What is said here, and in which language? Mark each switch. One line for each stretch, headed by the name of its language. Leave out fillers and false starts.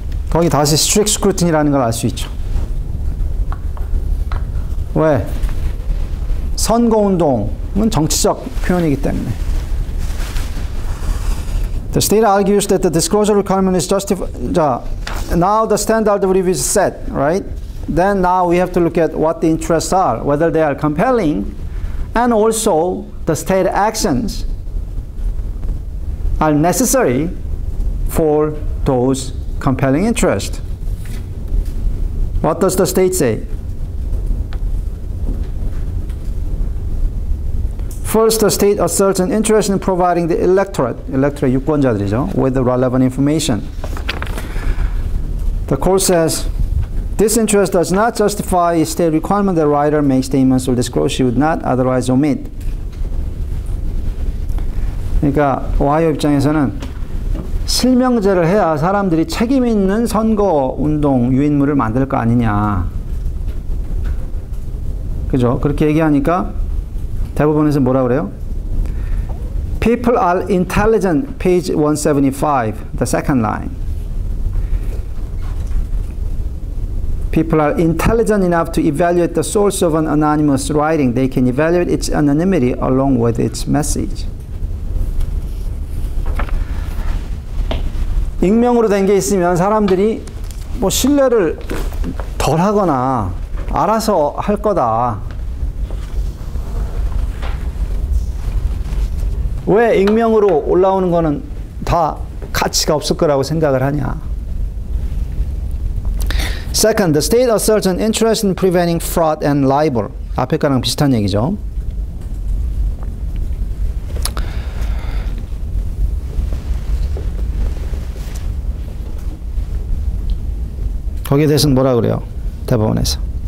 Korean: 거기 다시 strict scrutiny라는 걸 알 수 있죠. 왜? 선거운동은 정치적 표현이기 때문에.
English: The state argues that the disclosure requirement is justified. Now the standard of review is set, right? Then now we have to look at what the interests are, whether they are compelling, and also the state actions are necessary for those compelling interest. What does the state say? First, the state asserts an interest in providing the electorate
Korean: 유권자들이죠,
English: with the relevant information. The court says, this interest does not justify a state requirement that the writer make statements or disclose she would not otherwise omit.
Korean: 그러니까 오하이오 입장에서는 실명제를 해야 사람들이 책임 있는 선거 운동 유인물을 만들 거 아니냐. 그죠? 그렇게 얘기하니까 대법원에서 뭐라 그래요?
English: People are intelligent, page 175, the second line. People are intelligent enough to evaluate the source of an anonymous writing. They can evaluate its anonymity along with its message.
Korean: 익명으로 된 게 있으면 사람들이 뭐 신뢰를 덜 하거나 알아서 할 거다. 왜 익명으로 올라오는 거는 다 가치가 없을 거라고 생각을 하냐.
English: Second, the state asserts an interest in preventing fraud and libel.
Korean: 앞에 거랑 비슷한 얘기죠. 거기에 대해서는 뭐라 그래요? 대법원에서.